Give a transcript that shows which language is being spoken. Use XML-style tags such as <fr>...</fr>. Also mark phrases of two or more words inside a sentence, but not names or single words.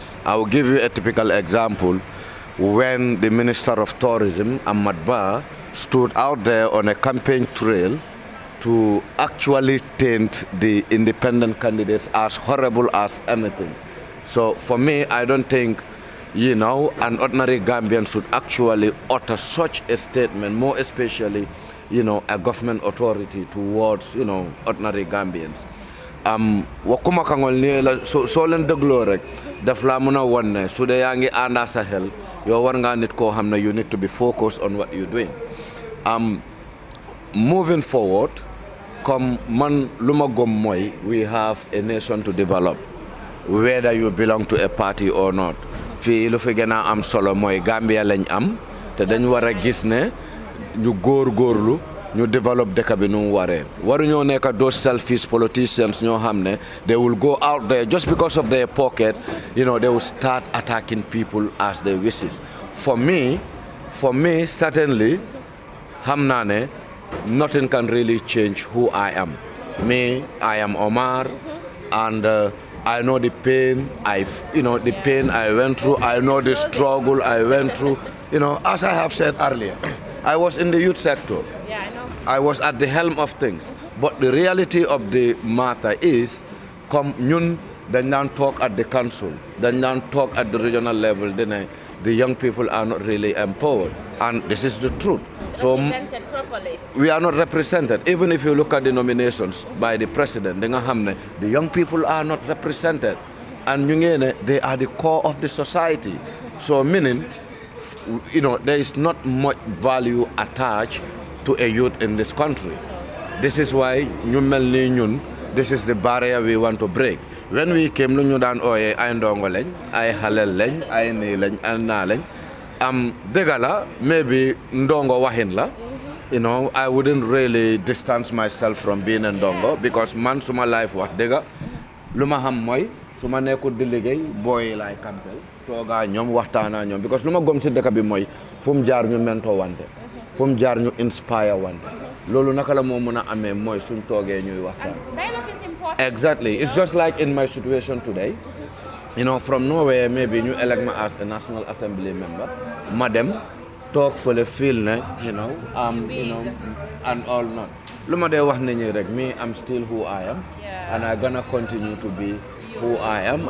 <en>I will give you a typical example. When the Minister of Tourism, Ahmad Ba, stood out there on a campaign trail to actually taint the independent candidates as horrible as anything. So for me, I don't think, an ordinary Gambian should actually utter such a statement, more especially, a government authority towards, ordinary Gambians.</en> <wo>Wakuma kangol ni la so len deglo rek daf la mëna wonné su dé yaangi anda sa xel yo war nga nit ko xamné</wo> <en>you need to be focused on what you're doing. Moving forward,</en> <wo>come man luma gom moy,</wo> <en>we have a nation to develop, whether you belong to a party or not.</en> <wo>Fi lu fi gëna am solo moy Gambia lañ am té dañ wara gis né ñu gorlu ñu develop dëkk bi nu waré waru ñoo nekk</wo> <en>those selfish politicians</en> <wo>ñoo xamné</wo> <en>they will go out there just because of their pocket, they will start attacking people as they wishes. For me certainly</en> <wo>xamna né</wo> <en>nothing can really change who I am. I am Omar, and I know the pain I went through. I know the struggle I went through. As I have said earlier, I was in the youth sector. Yeah, I know. I was at the helm of things. But the reality of the matter is,</en> <wo>come ñun dañ daan</wo> <en>talk at the council,</en> <wo>dañ daan</wo> <en>talk at the regional level, the young people are not really empowered. And this is the truth. So Represented properly. we are not represented. Even if you look at the nominations by the president, the young people are not represented. And they are the core of the society. So meaning, there is not much value attached to a youth in this country. This is why this is the barrier we want to break. When we came,</en> <wo>ñu daan ooyee ay ndongo lañ, ay xalel lañ, ay nii lañ, ay naa lañ. Dëgg la, maybe ndongo waxin la.</wo> <en>I wouldn't really distance myself from being a ndongo</en> <wo>because man suma life wax dëgg lu ma xam mooy su ma nekkul di liggéey booy laay campel toogaa ñoom waxtaanaa ñoom because lu ma gom si dëkk bi mooy fu mu jaar ñu mentoo wante fu mu jaar ñu inspire wante loolu naka la moo mën a amee mooy suñ toogee ñuy waxtaan.</wo> <en>Dialogue is important. Exactly. It's just like in my situation today. From nowhere, maybe you elect me as a National Assembly member. Madam, talk for the field, and all not. Me, I'm still who I am, and I'm gonna continue to be who I am.</en>